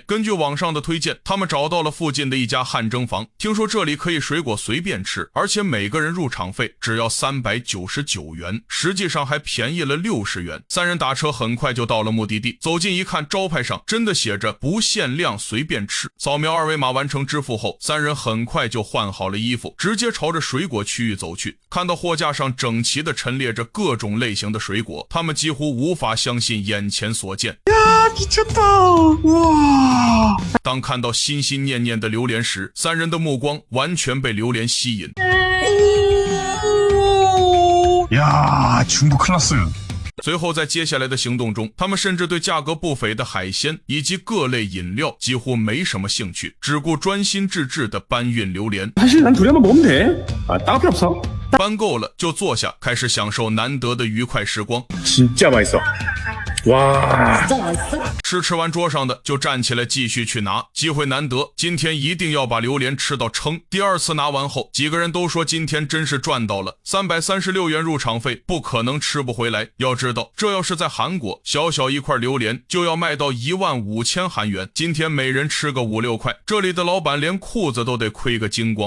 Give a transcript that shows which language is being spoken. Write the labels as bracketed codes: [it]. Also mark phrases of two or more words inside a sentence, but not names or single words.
[zh] 根据网上的推荐，他们找到了附近的一家汗蒸房，听说这里可以水果随便吃，而且每个人入场费只要399元，实际上还便宜了60元。3人打车很快就到了目的地，走近一看，招牌上真的的写着不限量随便吃。扫描二维码完成支付后，三人很快就换好了衣服，直接朝着水果区域走去。看到货架上整齐地陈列着各种类型的水果，他们几乎无法相信眼前所见。 [ko] 야, 미쳤다. 와. [zh] 当看到心心念念的榴莲时，三人的目光完全被榴莲吸引。 [ko] 야, 중국 큰일 났어요. [zh] 随后在接下来的行动中，他们甚至对价格不菲的海鲜以及各类饮料几乎没什么兴趣，只顾专心致志地搬运榴莲。 [ko] 사실 난 둘이 한번 먹으면 돼. 아, 따로 필요 없어. [zh] 搬够了就坐下，开始享受难得的愉快时光。 [ko] 진짜 맛있어. 와. [zh] 吃完桌上的就站起来继续去拿，机会难得，今天一定要把榴莲吃到撑。第二次拿完后，几个人都说今天真是赚到了，336元入场费不可能吃不回来。要知道，这要是在韩国，小小一块榴莲就要卖到15000韩元，今天每人吃个5、6块，这里的老板连裤子都得亏个精光。